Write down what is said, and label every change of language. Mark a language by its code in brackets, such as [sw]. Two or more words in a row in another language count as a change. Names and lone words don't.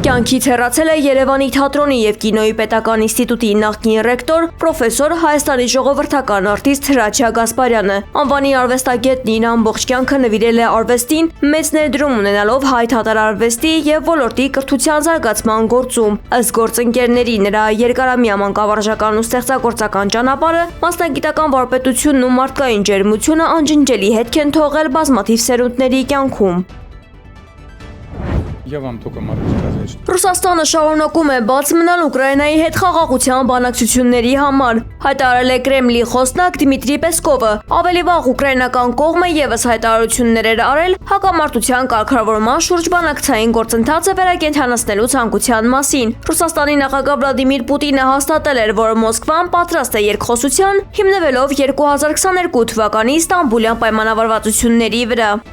[hy] Կյանքից հեռացել է Երևանի թատրոնի եւ կինոյի պետական ինստիտուտի նախկին ռեկտոր, պրոֆեսոր Հայաստանի ժողովրդական արտիստ Հրաչյա Գասպարյանը։ Անվանի արվեստագետն իր ամբողջ կյանքը նվիրել է արվեստին, մեծ ներդրում ունենալով հայ թատարարվեստի եւ ոլորտի կրթության զարգացման գործում։ Ըստ գործընկերների նրա երկարամյա մանկավարժական ու ստեղծագործական ճանապարհը, մասնագիտական վարպետությունն ու մարդկային ջերմությունը անջնջելի հետք են թողել բազմաթիվ սերունդների կյանքում։ [ru] Я вам только могу сказать, что [hy] Ռուսաստանը շարունակում է բաց մնալ Ուկրաինայի հետ խաղաղության բանակցությունների համար, հայտարարել է Կրեմլի խոսնակ Դմիտրի Պեսկովը։ Ավելի վաղ ուկրաինական կողմը եւս հայտարարություններ էր արել հակամարտության կարգավորման շուրջ բանակցային գործընթացը վերակենդանացնելու ցանկության մասին։ Ռուսաստանի նախագահ Վլադիմիր Պուտինը հաստատել էր, որ Մոսկվան պատրաստ է երկխոսության, հիմնվելով 2022 թվականի Ստամբուլյան պայմանավորվածությունների վրա։